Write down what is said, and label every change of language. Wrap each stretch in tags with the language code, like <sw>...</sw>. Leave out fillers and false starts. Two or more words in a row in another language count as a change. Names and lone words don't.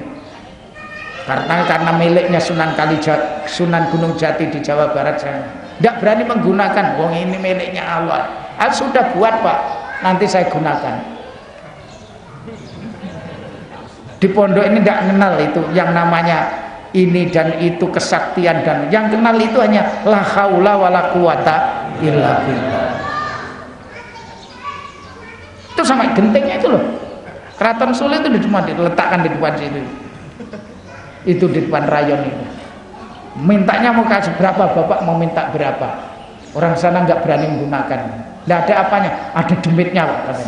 <id>Karena miliknya Sunan Gunung Jati di Jawa Barat sana. Tidak berani menggunakan, wong ini miliknya Allah. Sudah buat Pak, nanti saya gunakan. Di pondok ini tidak kenal itu yang namanya ini dan itu, kesaktian, dan yang kenal itu hanya</id> <ar>لا حول ولا قوة إلا بالله.</ar> <id>Itu sama gentengnya itu loh, Keraton Solo itu diletakkan di depan situ, itu di depan rayon itu. Mintanya mau kasih berapa, bapak mau minta berapa, orang sana nggak berani menggunakan, nggak ada apanya, ada demitnya Pak katanya.</id>